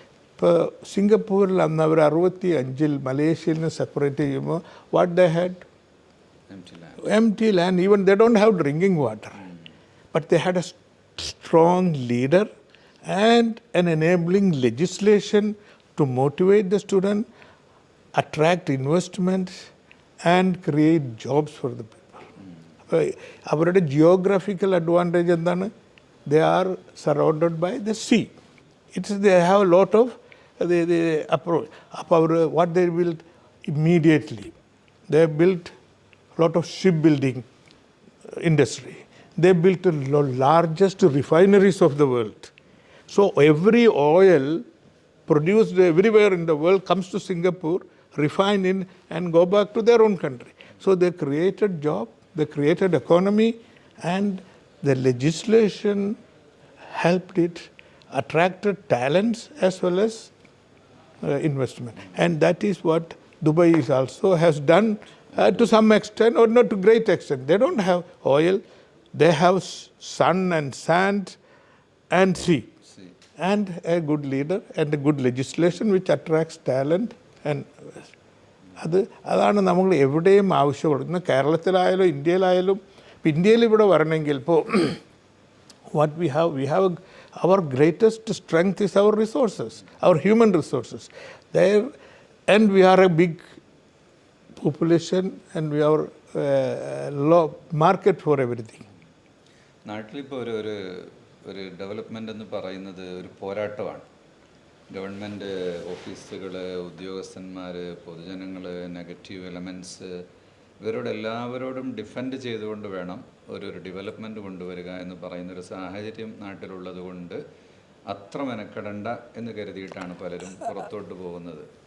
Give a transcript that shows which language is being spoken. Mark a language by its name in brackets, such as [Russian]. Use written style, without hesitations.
[Malayalam] ഇപ്പോൾ സിംഗപ്പൂരിൽ അന്ന് അവർ 65 മലേഷ്യയിൽ നിന്ന് സെപ്പറേറ്റ് ചെയ്യുമ്പോൾ [English] What they had empty land. Even they don't have drinking water, but they had a strong leader and an enabling legislation to motivate the student, attract investments and create jobs for the people. [Malayalam] അവരുടെ geographical advantage എന്താണ്? [English] They are surrounded by the sea. They have a lot of the approach. [Malayalam] അപ്പോൾ അവർ [English] what they built immediately, they built lot of shipbuilding industry. They built the largest refineries of the world. So every oil produced everywhere in the world comes to Singapore, refined in and go back to their own country. So they created job, they created economy, and the legislation helped it, attracted talents as well as investment. And that is what Dubai is also has done. To some extent, or not to great extent. They don't have oil, they have sun and sand and sea. And a good leader and a good legislation which attracts talent. [Malayalam] And അതാണ് നമ്മൾ എവിടെയും ആവശ്യമുള്ളത്. ഇന്ന് കേരളത്തിലായാലും ഇന്ത്യയിലായാലും. ഇന്ത്യയിൽ ഇവിടെ വരണമെങ്കിൽ ഇപ്പോൾ [English] what we have our greatest strength is our resources, our human resources. There, and we are a big population and we have low market for everything. [Malayalam] നാട്ടിലിപ്പോൾ ഒരു ഡെവലപ്മെൻ്റ് എന്ന് പറയുന്നത് ഒരു പോരാട്ടമാണ്. ഗവൺമെൻറ് ഓഫീസുകൾ, ഉദ്യോഗസ്ഥന്മാർ, പൊതുജനങ്ങൾ, നെഗറ്റീവ് എലമെൻറ്റ്സ്, ഇവരോടെല്ലാവരോടും ഡിഫെൻഡ് ചെയ്തുകൊണ്ട് വേണം ഒരു ഡെവലപ്മെൻറ്റ് കൊണ്ടുവരിക എന്ന് പറയുന്നൊരു സാഹചര്യം നാട്ടിലുള്ളത് കൊണ്ട് അത്ര മെനക്കെടണ്ട എന്ന് കരുതിയിട്ടാണ് പലരും പുറത്തോട്ട് പോകുന്നത്.